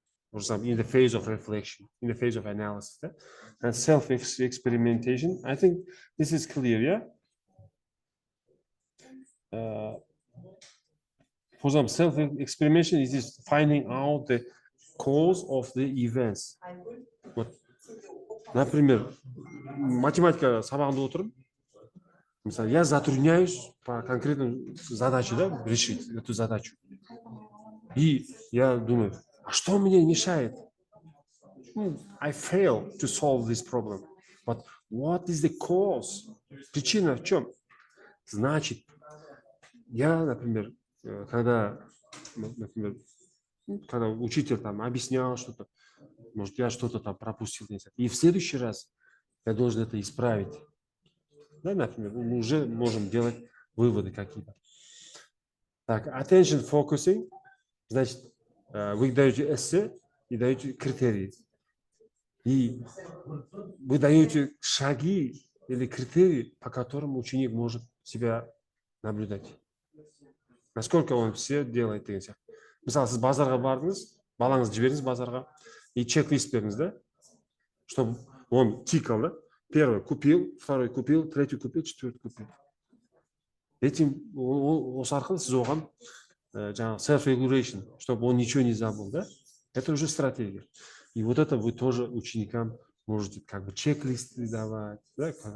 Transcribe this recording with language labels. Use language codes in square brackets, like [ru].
[en] For example, in the phase of reflection, in the phase of analysis. Yeah? And self-experimentation. I think this is clear, yeah? For example, self-experimentation is just finding out the cause of the events. [ru] Вот. Например, [kk] математика сабағында отырып, мысалы, [ru] я затрудняюсь по конкретной задаче, да, решить эту задачу. И я думаю, а что мне мешает? [en] I fail to solve this problem. But what is the cause? [ru] Причина в чем? Значит, я, например, когда учитель там объяснял что-то, может, я что-то там пропустил, и в следующий раз я должен это исправить. Да, например, мы уже можем делать выводы какие-то. Так, [en] attention focusing, [ru] значит, вы даете эссе и даете критерии. И вы даете шаги или критерии, по которым ученик может себя наблюдать. Насколько он все делает [kk] деген сияқты. Мысалы, сіз базарға бардыңыз, балаңызды жібердіңіз базарға, и чек-лист бердіңіз, да? [ru] Чтобы он тикал, да? Первый купил, второй купил, третий купил, четвертый купил. Этим, [kk] осы арқылы сіз оған [ru] self-regulation, чтобы он ничего не забыл, да? Это уже стратегия. И вот это вы тоже ученикам можете как бы чек-листы давать, да?